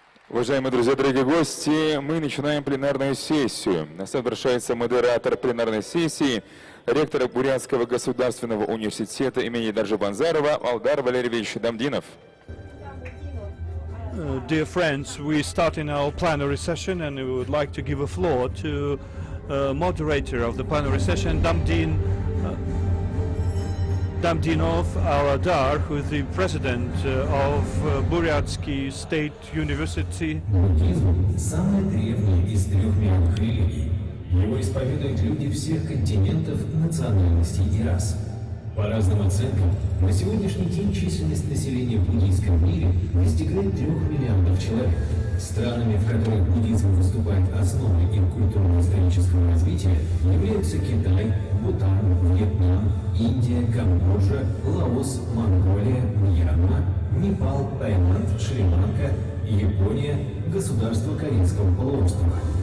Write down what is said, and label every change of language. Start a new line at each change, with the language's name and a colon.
Russian: Уважаемые друзья, дорогие гости, мы начинаем пленарную сессию. На сцену возвращается модератор пленарной сессии, ректор Бурятского государственного университета имени Даржи-Банзарова Алдар Валерьевич Дамдинов.
English: Dear friends, we start in our plenary session and we would like to give a floor to moderator of the plenary session, Damdinov Aladar, who is the president of Buryatsky State University.
Russian: Буддизм – самая древняя из 3 мировых религий. Его исповедуют люди всех континентов, национальностей и рас. По разным оценкам, на сегодняшний день численность населения в буддийском мире достигает 3 миллиардов человек. Странами, в которых буддизм выступает основой их культурно-исторического развития, являются Китай, Бутан, Вьетнам, Индия, Камбоджа, Лаос, Монголия, Мьянма, Непал, Таиланд, Шри-Ланка, Япония, государство Корейского полуострова.